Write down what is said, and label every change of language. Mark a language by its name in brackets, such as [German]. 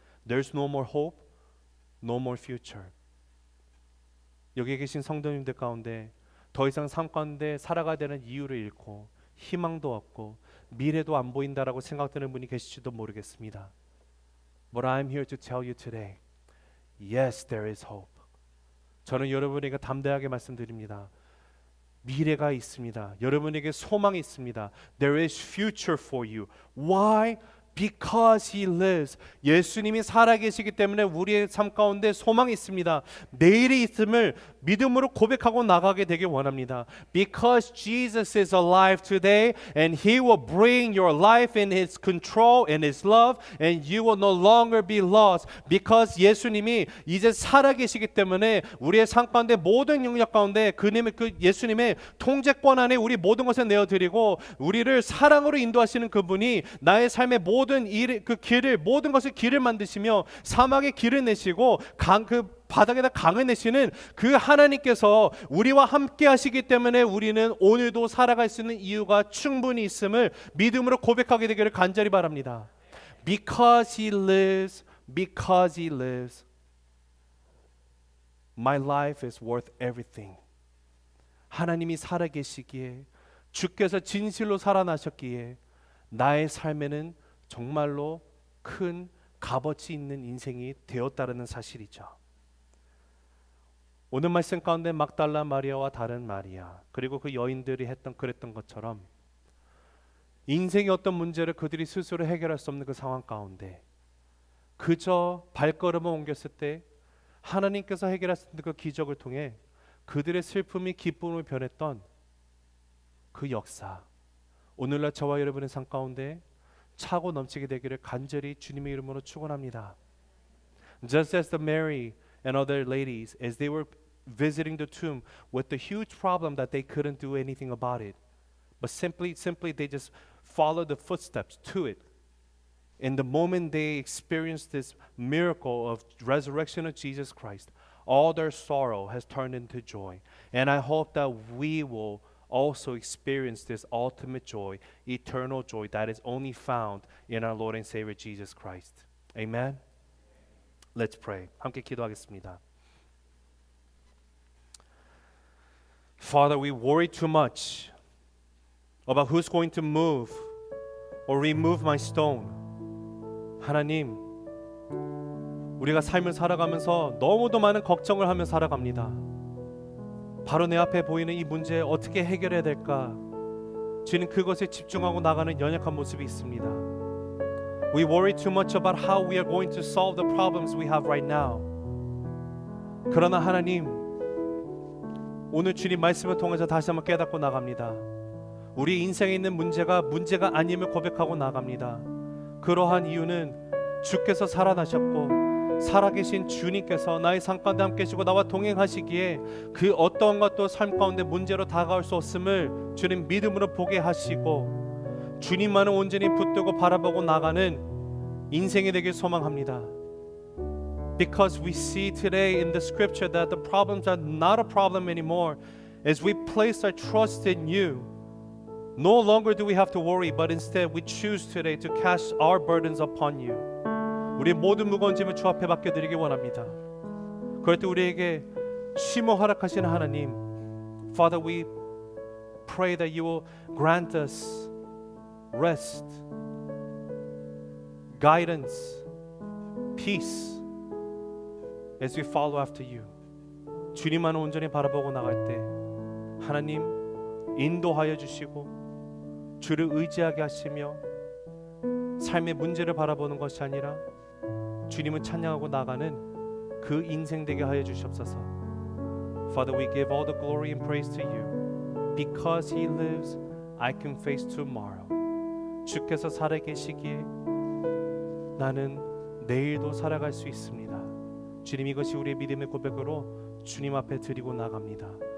[English] There's no more hope, no more future. [Korean] 여기에 계신 성도님들 가운데 더 이상 삶 가운데 살아가야 되는 이유를 잃고 희망도 없고 미래도 안 보인다라고 생각되는 분이 계실지도 모르겠습니다. [English] But I'm here to tell you today, yes, there is hope. [Korean] 저는 여러분에게 담대하게 말씀드립니다. 미래가 있습니다. 여러분에게 소망이 있습니다. [English] There is future for you. Why? Because He lives. [Korean] 예수님이 살아계시기 때문에 우리의 삶 가운데 소망이 있습니다. 내일이 있음을 믿음으로 고백하고 나가게 되길 원합니다. [English] Because Jesus is alive today and He will bring your life in His control and His love and you will no longer be lost. [Korean] Because 예수님이 이제 살아계시기 때문에 우리의 삶 가운데 모든 영역 가운데 그 예수님의 통제권 안에 우리 모든 것을 내어드리고 우리를 사랑으로 인도하시는 그분이 나의 삶의 모든 모든 것을 길을 만드시며 사막에 길을 내시고 그 바닥에다 강을 내시는 그 하나님께서 우리와 함께 하시기 때문에 우리는 오늘도 살아갈 수 있는 이유가 충분히 있음을 믿음으로 고백하게 되기를 간절히 바랍니다. [English] Because He lives, because He lives, my life is worth everything. [Korean] 하나님이 살아계시기에 주께서 진실로 살아나셨기에 나의 삶에는 정말로 큰 값어치 있는 인생이 되었다는 사실이죠. 오늘 말씀 가운데 막달라 마리아와 다른 마리아 그리고 그 여인들이 그랬던 것처럼 인생의 어떤 문제를 그들이 스스로 해결할 수 없는 그 상황 가운데 그저 발걸음을 옮겼을 때 하나님께서 해결하신 그 기적을 통해 그들의 슬픔이 기쁨으로 변했던 그 역사 오늘날 저와 여러분의 삶 가운데 차고 넘치게 되기를 간절히 주님의 이름으로 축원합니다. [English] Just as the Mary and other ladies, as they were visiting the tomb with the huge problem that they couldn't do anything about it, but simply they just followed the footsteps to it. In the moment they experienced this miracle of resurrection of Jesus Christ, all their sorrow has turned into joy. And I hope that we will also experience this ultimate joy, eternal joy that is only found in our Lord and Savior Jesus Christ. Amen. Let's pray. [Korean] 함께 기도하겠습니다. [English] Father, we worry too much about who's going to move or remove my stone. 하나님, [Korean] 우리가 삶을 살아가면서 너무도 많은 걱정을 하며 살아갑니다. 바로 내 앞에 보이는 이 문제 어떻게 해결해야 될까? 주님 그것에 집중하고 나가는 연약한 모습이 있습니다. [English] We worry too much about how we are going to solve the problems we have right now. [Korean] 그러나 하나님, 오늘 주님 말씀을 통해서 다시 한번 깨닫고 나갑니다. 우리 인생에 있는 문제가 아님을 고백하고 나갑니다. 그러한 이유는 주께서 살아나셨고 살아계신 주님께서 나의 삶 가운데 함께 계시고 나와 동행하시기에 그 어떠한 것도 삶 가운데 문제로 다가올 수 없음을 주님 믿음으로 보게 하시고 주님만을 온전히 붙들고 바라보고 나가는 인생이 되길 소망합니다. [English] Because we see today in the scripture that the problems are not a problem anymore as we place our trust in you. No longer do we have to worry, but instead we choose today to cast our burdens upon you. [Korean] 우리 모든 무거운 짐을 주 앞에 맡겨드리기 원합니다. 그럴 때 우리에게 쉼을 허락하시는 하나님, [English] Father, we pray that you will grant us rest, guidance, peace as we follow after you. [Korean] 주님만을 온전히 바라보고 나갈 때 하나님 인도하여 주시고 주를 의지하게 하시며 삶의 문제를 바라보는 것이 아니라 주님을 찬양하고 나가는 그 인생 되게 하여 주시옵소서. [English] Father, we give all the glory and praise to you. Because He lives, I can face tomorrow. [Korean] 주께서 살아계시기에 나는 내일도 살아갈 수 있습니다. 주님, 이것이 우리의 믿음의 고백으로 주님 앞에 드리고 나갑니다.